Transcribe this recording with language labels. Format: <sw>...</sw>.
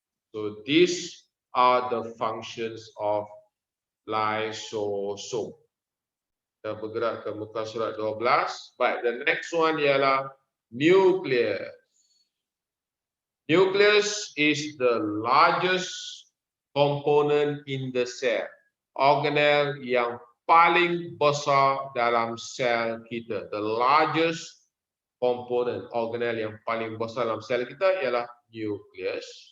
<en>So these are the functions of lysosome.</en> <ms>Kita bergerak ke muka surat 12.</ms> <en>Baik, the next one ialah nucleus. Nucleus is the largest component in the cell.</en> <ms>Organelle yang paling besar dalam sel kita.</ms> <en>The largest component,</en> <ms>organelle yang paling besar dalam sel kita ialah nucleus.</ms>